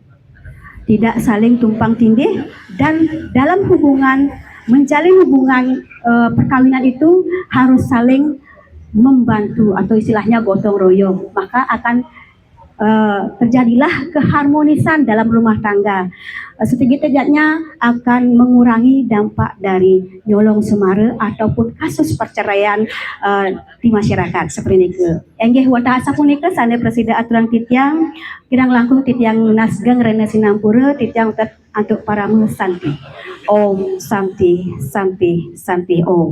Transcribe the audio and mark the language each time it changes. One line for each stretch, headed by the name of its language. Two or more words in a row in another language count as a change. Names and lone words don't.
Indonesian: Tidak saling tumpang tindih, dan dalam hubungan menjalin hubungan perkawinan itu harus saling membantu atau istilahnya gotong royong, maka akan terjadilah keharmonisan dalam rumah tangga. Setidaknya akan mengurangi dampak dari nyolong semara ataupun kasus perceraian di masyarakat seperti ini.
Balinese: Enggih wata asa punika sane presida aturan titiang kirang langkung titiang nasgeng rene sinampura titiang untuk para santi.
Sanskrit: ॐ शान्तिः शान्तिः शान्तिः ॐ.